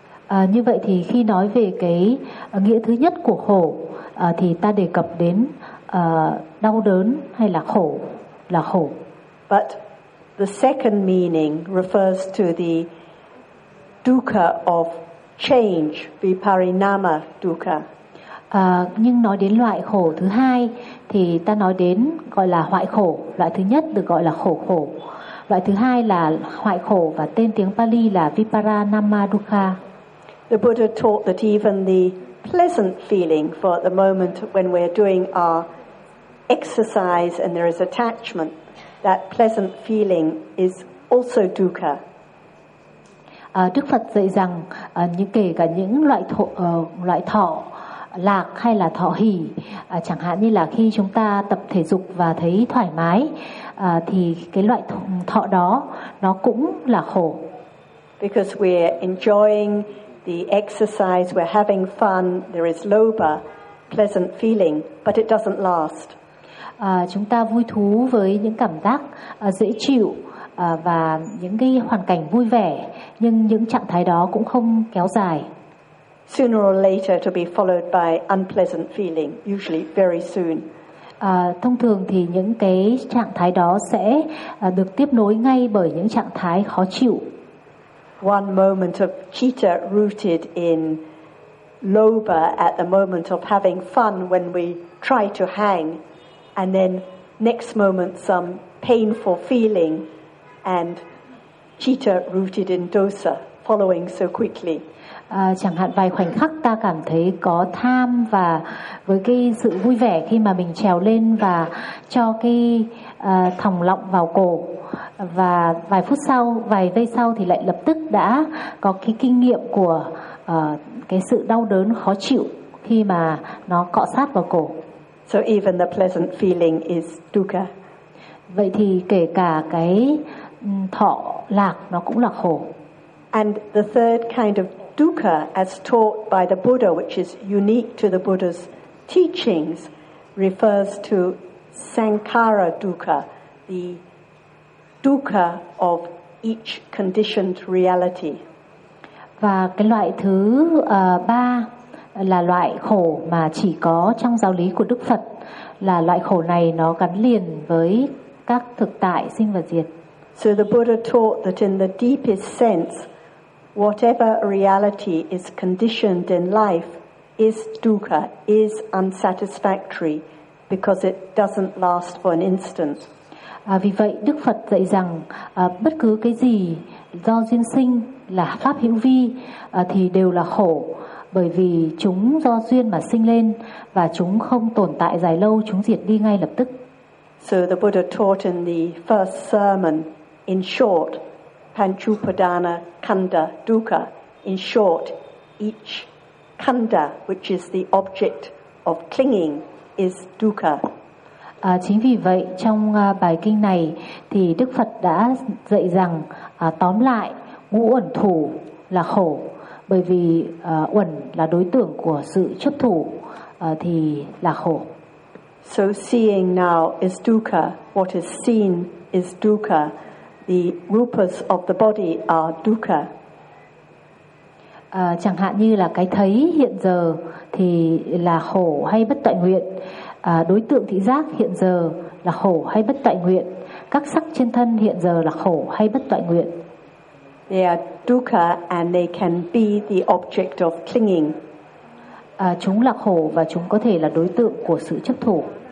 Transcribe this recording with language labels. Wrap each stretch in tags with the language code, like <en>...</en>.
<vi>Như vậy thì khi nói về cái nghĩa thứ nhất của khổ, thì ta đề cập đến đau đớn hay là khổ, là khổ.</vi> <en>But the second meaning refers to the dukkha of change, viparinama dukkha.</en> <vi>Nhưng nói đến loại khổ thứ hai thì ta nói đến gọi là hoại khổ. Loại thứ nhất được gọi là khổ khổ. Loại thứ hai là hoại khổ và tên tiếng Pali là Viparinama Dukkha.</vi> <en>The Buddha taught that even the pleasant feeling for the moment when we're doing our exercise and there is attachment, that pleasant feeling is also dukkha.</en> <vi>Đức Phật dạy rằng những kể cả những loại thọ lạc hay là thọ hỷ, chẳng hạn như là khi chúng ta tập thể dục và thấy thoải mái, thì cái loại thọ đó nó cũng là khổ.</vi> <en>Because we're enjoying the exercise, we're having fun, there is lobha, pleasant feeling, but it doesn't last.</en> <vi>Chúng ta vui thú với những cảm giác dễ chịu và những cái hoàn cảnh vui vẻ, nhưng những trạng thái đó cũng không kéo dài.</vi> <en>Sooner or later to be followed by unpleasant feeling, usually very soon.</en> <vi>Thông thường thì những cái trạng thái đó sẽ được tiếp nối ngay bởi những trạng thái khó chịu.</vi> <en>One moment of citta rooted in lobha at the moment of having fun when we try to hang, and then next moment some painful feeling and citta rooted in dosa following so quickly.</en> <vi>Chẳng hạn vài khoảnh khắc ta cảm thấy có tham và với cái sự vui vẻ khi mà mình trèo lên và cho cái thòng lọng vào cổ, và vài phút sau, vài giây sau thì lại lập tức đã có cái kinh nghiệm của cái sự đau đớn khó chịu khi mà nó cọ sát vào cổ.</vi> <en>So even the pleasant feeling is dukkha.</en> <vi>Vậy thì kể cả cái thọ lạc nó cũng là khổ.</vi> <en>And the third kind of dukkha as taught by the Buddha, which is unique to the Buddha's teachings, refers to sankhara dukkha, the dukkha of each conditioned reality.</en> <vi>Và cái loại thứ ba là loại khổ mà chỉ có trong giáo lý của Đức Phật, là loại khổ này nó gắn liền với các thực tại sinh và diệt.</vi> <en>So the Buddha taught that in the deepest sense, whatever reality is conditioned in life is dukkha, is unsatisfactory, because it doesn't last for an instant.</en> <vi>Vì vậy Đức Phật dạy rằng bất cứ cái gì do duyên sinh là pháp hữu vi thì đều là khổ, bởi vì chúng do duyên mà sinh lên và chúng không tồn tại dài lâu, chúng diệt đi ngay lập tức.</vi> <en>So the Buddha taught in the first sermon, in short, Panchupadana Khanda Dukkha. In short, each Khanda, which is the object of clinging, is Dukkha.</en> <vi>Chính vì vậy, trong bài kinh này, thì Đức Phật đã dạy rằng, tóm lại, ngũ uẩn thủ là khổ. Bởi vì uẩn là đối tượng của sự chấp thủ, thì là khổ.</vi> <en>So seeing now is Dukkha. What is seen is Dukkha. The rupas of the body are dukkha.</en> <vi>Chẳng hạn như là cái thấy hiện giờ thì là khổ hay bất tại nguyện. Đối tượng thị giác hiện giờ là khổ hay bất tại nguyện. Các sắc trên thân hiện giờ là khổ hay bất tại nguyện.</vi> <en>They are dukkha and they can be the object of clinging.</en> <vi>Chúng là khổ và chúng có thể là đối tượng của sự chấp thủ.</vi>